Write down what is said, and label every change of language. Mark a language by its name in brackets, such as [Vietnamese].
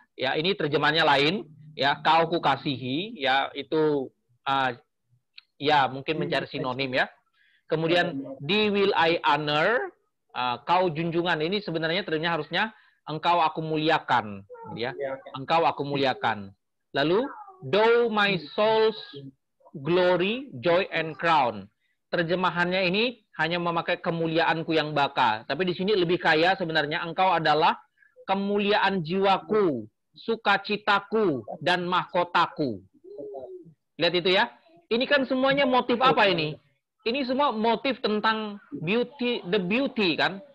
[Indonesian] Ya, ini terjemahannya lain ya, kau kukasihi ya, itu ya mungkin mencari sinonim ya. Kemudian [English] will I honor, [Indonesian] kau junjungan, ini sebenarnya terjemahnya harusnya engkau aku muliakan ya. Engkau aku muliakan. [English] Lalu though my soul's glory, joy and crown. [Indonesian] Terjemahannya ini hanya memakai kemuliaanku yang baka. Tapi di sini lebih kaya sebenarnya, engkau adalah kemuliaan jiwaku, sukacitaku, dan mahkotaku. Lihat itu ya. Ini kan semuanya motif apa ini? Ini semua motif tentang [English] beauty, the beauty [Indonesian] kan?